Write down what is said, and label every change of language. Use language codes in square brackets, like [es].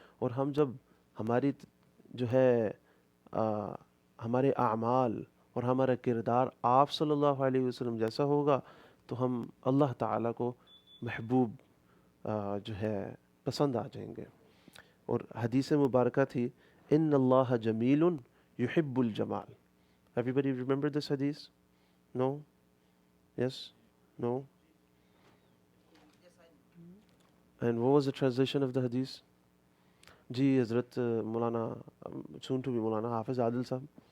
[hi] और हम जब हमारी जो है हमारे आमाल और हमारा किरदार आप सल्लल्लाहु अलैहि वसल्लम जैसा होगा, तो हम अल्लाह ताला को महबूब जो है पसंद आ जाएंगे। और हदीस मुबारक थी, [ar] इन्नल्लाह जमीलुन युहिब्बुल जमाल। [en] Everybody remember this hadith? No? Yes? No? And what was the translation of the hadith? [hi] जी हज़रत मौलाना [en] soon to be [hi] मौलाना हाफिज़ आदिल साहब.